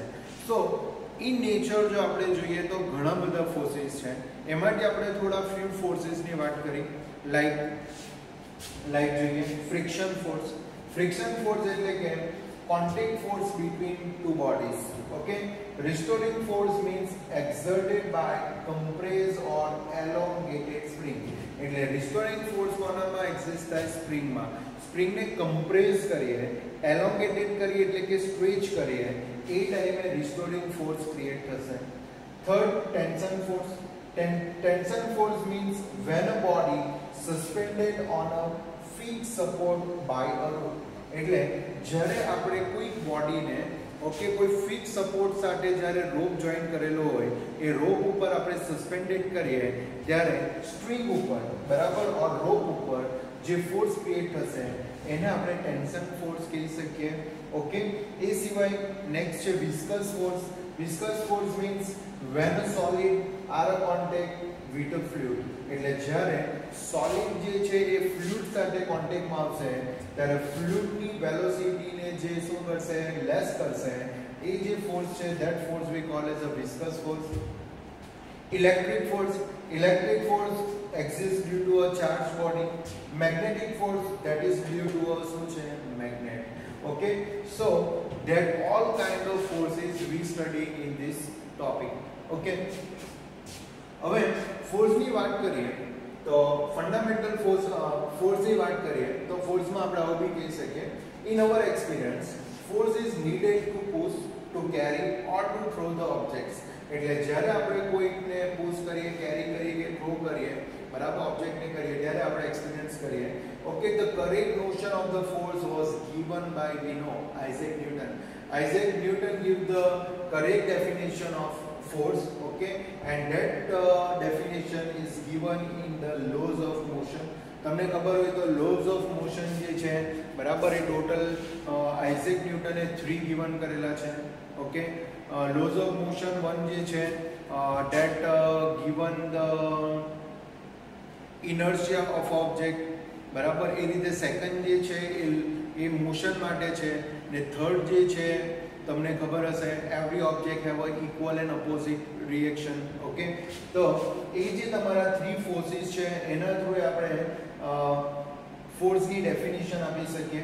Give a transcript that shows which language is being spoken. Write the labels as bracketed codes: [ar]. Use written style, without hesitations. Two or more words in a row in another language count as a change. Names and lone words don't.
[en] so in nature [gu] જો આપણે જોઈએ તો ઘણા બધા ફોર્સીસ છે. એમાંથી આપણે થોડા [en] few forcesની [gu] વાત કરી લાઈક જોઈએ [en] friction force. friction force [gu] એટલે કે [en] contact force between two bodies. [gu] ઓકે, [en] restoring force means exerted by compressed or elongated spring. [gu] એટલે [en] restoring force [gu] કોનામાં એક્ઝિસ્ટ થાય? સ્પ્રિંગમાં. સ્પ્રિંગને કમ્પ્રેસ કરીએ, એલોંગેટેડ કરીએ એટલે કે સ્ટ્રેચ કરીએ, એ ટાઈમે [en] restoring force create [gu] થશે. [en] third, tension force. Tension force means when a body suspended on a fixed support by a rope. [gu] એટલે જ્યારે આપણે કોઈ બોડીને ઓકે કોઈ [en] fix support [gu] સાથે જ્યારે રોપ જોઈન કરેલો હોય એ રોપ ઉપર આપણે સસ્પેન્ડેડ કરીએ ત્યારે સ્ટ્રિંગ ઉપર, બરાબર, ઓર રોપ ઉપર જે ફોર્સ ક્રિએટ થશે એને આપણે [en] tension force [gu] કહી શકીએ. ઓકે, એ સિવાય નેક્સ્ટ છે [en] viscous force. viscous force means when a solid are a contact with a fluid. [gu] એટલે જ્યારે સોલિડ જે છે એ ફ્લુઇડ સાથે કોન્ટેક્ટમાં આવશે ત્યારે ફ્લુઇડની વેલોસિટીને જે શું કરશે? લેસ કરશે. એ જે ફોર્સ છે [en] that force we call as a viscous force. Electric force. Electric force exists due to a charged body. Magnetic force that is due to a શું છે? Magnet. Okay, so that all kind of forces we study in this topic. [gu] Okay, હવે ફોર્સની વાત કરીએ તો ફંડામેન્ટલ ફોર્સની વાત કરીએ તો ફોર્સમાં આપણે આવું બી કહી શકીએ [en] in our experience force is needed to push, to carry or to throw the objects. [gu] એટલે જ્યારે આપણે કોઈકને પુશ કરીએ, કેરી કરીએ કે થ્રો કરીએ, બરાબર, ઓબ્જેક્ટને કરીએ ત્યારે આપણે એક્સપિરિયન્સ કરીએ. [en] okay, the correct notion of the force was given by we know Isaac Newton. Isaac Newton give the correct definition of force, okay, and that definition is given in the laws of motion. [gu] તમને ખબર હોય તો [en] laws of motion [gu] જે છે, બરાબર, એ ટોટલ આઇઝેક ન્યૂટને 3 ગિવન કરેલા છે. ઓકે, [en] laws of motion 1 [gu] જે છે [en] that given the inertia of object, [gu] બરાબર, એ રીતે સેકન્ડ જે છે એ મોશન માટે છે ને થર્ડ જે છે તમને ખબર હશે [en] every object have a equal and opposite reaction. [gu] ઓકે, તો એ જે તમારા 3 ફોર્સીસ છે એના થ્રુ આપણે ફોર્સની ડેફિનેશન આપી શકીએ.